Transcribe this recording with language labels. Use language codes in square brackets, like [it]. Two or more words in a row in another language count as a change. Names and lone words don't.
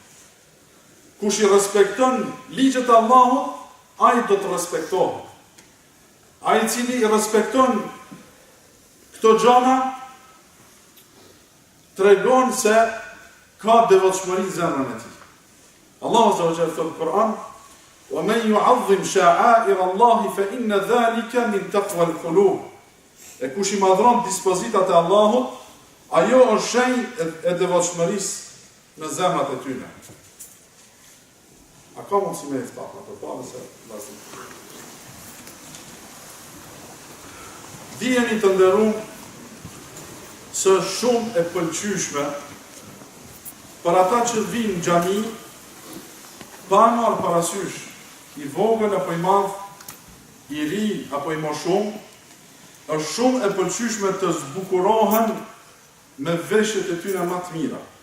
[sq] Kush i respekton ligjet e Allahut, ai do të respektohet. Ai i cili i respekton këto gjëra tregon se ka devotshmëri në zemrën e tij. [ar] الله عز وجل [sq] thot në Kur'an: [ar] "ومن يعظم شعائر الله فإن ذلك من تقوى القلوب." [sq] E kush i madhron dispozitat e Allahut, ajo është shenjë e devotshmërisë në zemrat e tyre. A ka mundësi me e thapa, për pa nëse lasim. Dijeni të nderuar se është shumë e pëlqyeshme për ata që vinë në xhami pa marrë parasysh i vogël apo i madh, i ri apo i moshum, është shumë e pëlqyeshme të zbukurohen me veshjet e tyre më të mira.